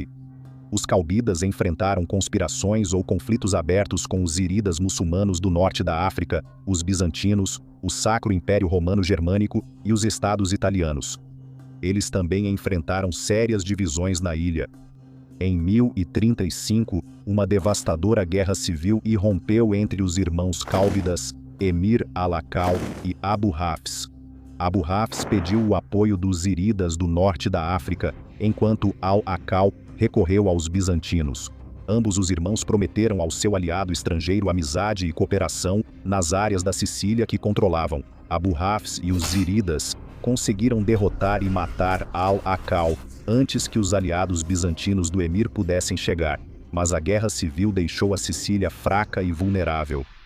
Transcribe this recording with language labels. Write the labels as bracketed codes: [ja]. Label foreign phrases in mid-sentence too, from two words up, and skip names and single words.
[pt] Os Calbidas enfrentaram conspirações ou conflitos abertos com os zíridas muçulmanos do norte da África, os bizantinos, o Sacro Império Romano Germânico e os estados italianos. Eles também enfrentaram sérias divisões na ilha. Em 1035, uma devastadora guerra civil irrompeu entre os irmãos Cálbidas, Emir al-Akal e Abu Hafs. Abu Hafs pediu o apoio dos zíridas do norte da África, enquanto al-Akal recorreu aos bizantinos. Ambos os irmãos prometeram ao seu aliado estrangeiro amizade e cooperação nas áreas da Sicília que controlavam. Abu Hafs e os zíridas conseguiram derrotar e matar al-Akal antes que os aliados bizantinos do emir pudessem chegar, mas a guerra civil deixou a Sicília fraca e vulnerável.